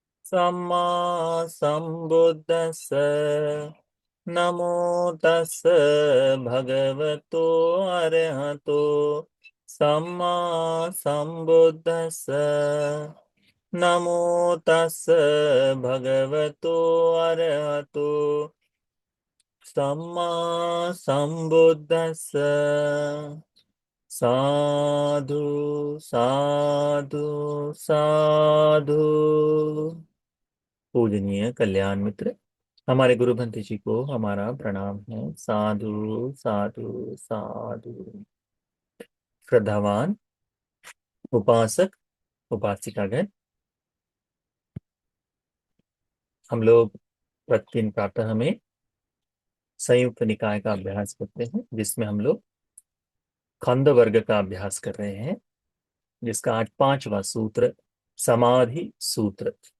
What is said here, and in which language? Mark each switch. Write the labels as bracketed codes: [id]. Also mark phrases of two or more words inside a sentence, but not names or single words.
[pi] सम्मा सम्बुद्दस्स नमो तस्स भगवतो अरहतो सम्मा सम्बुद्दस्स नमो तस्स भगवतो अरहतो सम्मा सम्बुद्दस्स। साधु साधु साधु। [hi] पूजनीय कल्याण मित्र, हमारे गुरु भंते जी को हमारा प्रणाम है। [pi] साधु साधु साधु। [hi] श्रद्धावान उपासक उपासिकागण, हम लोग प्रतिदिन प्रातः में संयुक्त निकाय का अभ्यास करते हैं, जिसमें हम लोग खंड वर्ग का अभ्यास कर रहे हैं, जिसका आज पांचवा सूत्र समाधि सूत्र।